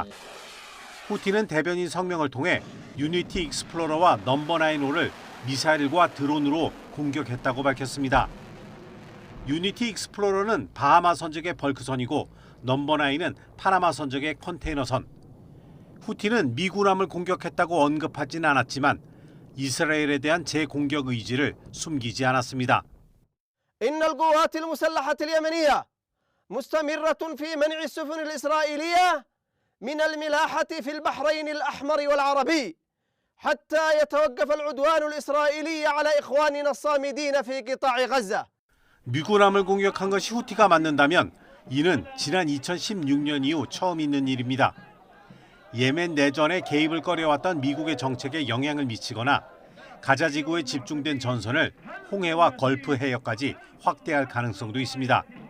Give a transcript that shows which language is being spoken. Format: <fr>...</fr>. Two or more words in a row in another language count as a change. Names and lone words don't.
<ko>후티는 대변인 성명을 통해 유니티 익스플로러와 넘버 9호를 미사일과 드론으로 공격했다고 밝혔습니다. 유니티 익스플로러는 바하마 선적의 벌크선이고 넘버 9은 파나마 선적의 컨테이너선. 후티는 미군함을 공격했다고 언급하진 않았지만 이스라엘에 대한 재공격 의지를 숨기지 않았습니다.</ko> <ar>إن القوات المسلحة اليمنية مستمرة في منع السفن الإسرائيلية من الملاحة في البحرين الأحمر والعربي حتى يتوقف العدوان الإسرائيلي على إخواننا الصامدين في قطاع غزة.</ar> <ko>미군함을 공격한 것이 후티가 맞는다면 이는 지난 2016년 이후 처음 있는 일입니다. 예멘 내전에 개입을 꺼려왔던 미국의 정책에 영향을 미치거나 가자 지구에 집중된 전선을 홍해와 걸프 해역까지 확대할 가능성도 있습니다.</ko>